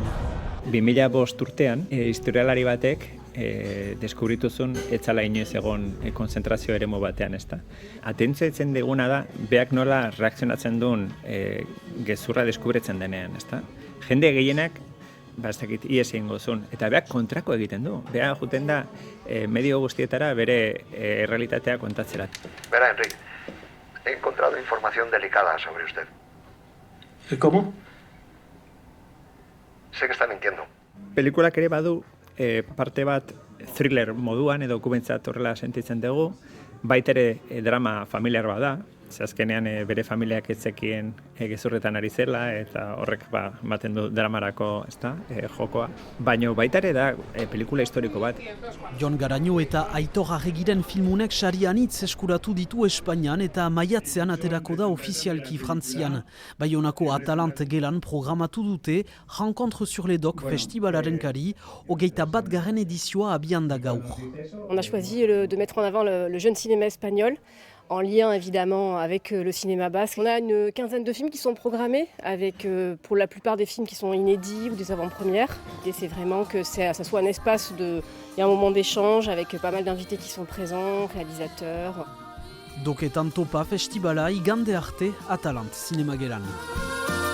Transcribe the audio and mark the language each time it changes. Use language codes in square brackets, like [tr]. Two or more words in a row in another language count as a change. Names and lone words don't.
[eu] 2005 urtean, historialari batek deskubritu zuen etzala inoiz egon konzentrazio eremu batean, ezta. Atentzitzen diguna da, beak nola reakzionatzen duen gezurra deskubritzen denean, ezta. Jende gehienak, ez dakit, ies egingo zuen, eta beak kontrako egiten du. Beak juten da medio guztietara bere errealitatea kontatzerat. [es] Verá, Enrique, he encontrado información delicada sobre usted. ¿Cómo? Sé que está mintiendo. [eu] Pelikulak ere badu parte bat thriller moduan edo dokumentzat horrela sentitzen dugu, baitere drama familiar bada, azkenean bere familiak ez zekien gezurretan ari zela eta horrek ematen du dramarako jokoa. Baina baita ere da pelikula historiko bat. Jon Garaño eta Aitor Arregiren filmunek sari anitz eskuratu ditu Espainian eta maiatzean aterako da ofizialki Frantzian. Baionako Atalant gelan programatu dute Rencontre sur les Docs festivalaren kari, 21. edizioa abian da gaur. [fr] On a choisi de mettre en avant le jeune cinéma espagnol, en lien évidemment avec le cinéma basque. On a une quinzaine de films qui sont programmés, avec pour la plupart des films qui sont inédits ou des avant-premières. L'idée c'est vraiment que ça soit un espace il y a un moment d'échange avec pas mal d'invités qui sont présents, réalisateurs. [eu] Doketan topa festivala igande arte Atalant Zinemagelan.